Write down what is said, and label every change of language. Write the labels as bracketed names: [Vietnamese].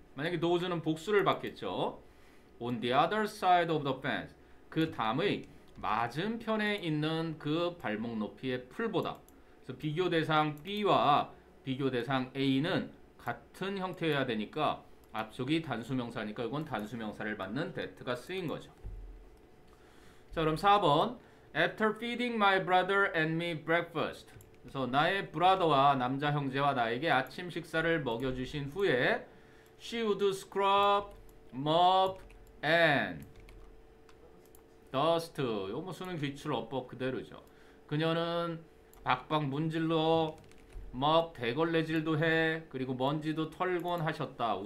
[Korean] 만약에 those는 복수를 받겠죠. [English] On the other side of the fence, [Korean] 그 담의 맞은편에 있는 그 발목 높이의 풀보다. 그래서 비교 대상 B와 비교 대상 A는 같은 형태여야 되니까 앞쪽이 단수명사니까 이건 단수명사를 받는 that가 쓰인 거죠. 자, 그럼 4번. [English] After feeding my brother and me breakfast. [Korean] 그래서 나의 브라더와 남자 형제와 나에게 아침 식사를 먹여주신 후에 [English] she would scrub, mop, and dust. [Korean] 요 뭐 쓰는 기출 어법 그대로죠. 그녀는 박박 문질러, mop 대걸레질도 해, 그리고 먼지도 털곤 하셨다.